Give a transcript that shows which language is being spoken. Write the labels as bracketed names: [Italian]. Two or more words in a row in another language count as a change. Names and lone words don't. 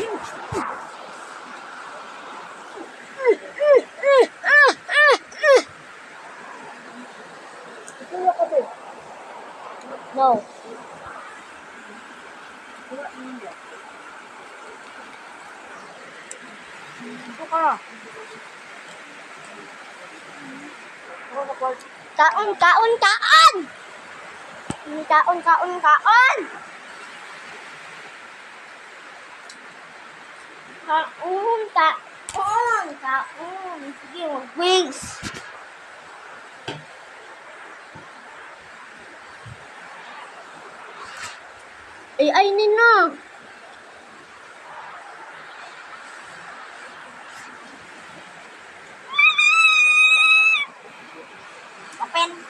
[Hiligaynon] Kuya ka ba? No. Kuya niya. Ito ka. Ako sa kwarto. Kaon, kaon, kaon! Kaon, kaon, kaon! Kaon, kaon, kaon. Sige, mag-wings. Ay, nina. Open.